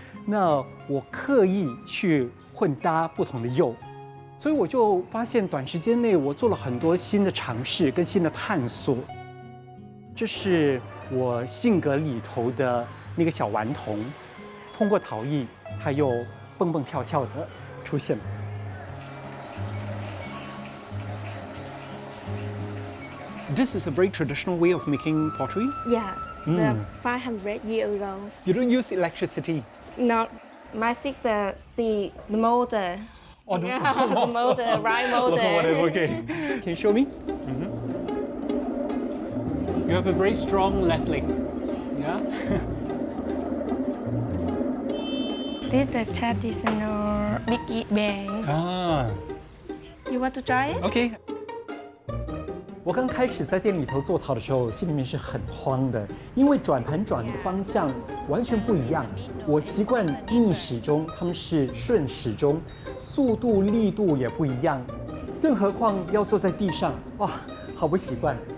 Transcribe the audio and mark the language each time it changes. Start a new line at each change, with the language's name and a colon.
Chinese: 那我刻意去混搭不同的釉，所以我就发现短时间内我做了很多新的尝试跟新的探索。这是我性格里头的那个小顽童，通过陶艺，它又蹦蹦跳跳的出现了。
English: This is a very traditional way of making pottery. Yeah, the 500 years ago. You don't use electricity. No, my sister see the motor. Oh, the motor, right motor. Okay. Can you show me? You have a very strong left leg. Yeah. This is the traditional big band. Ah. You want to try it? Okay.
Chinese: 我刚开始在店里头做陶的时候，心里面是很慌的，因为转盘转的方向完全不一样。我习惯逆时钟，他们是顺时钟，速度力度也不一样，更何况要坐在地上，哇，好不习惯。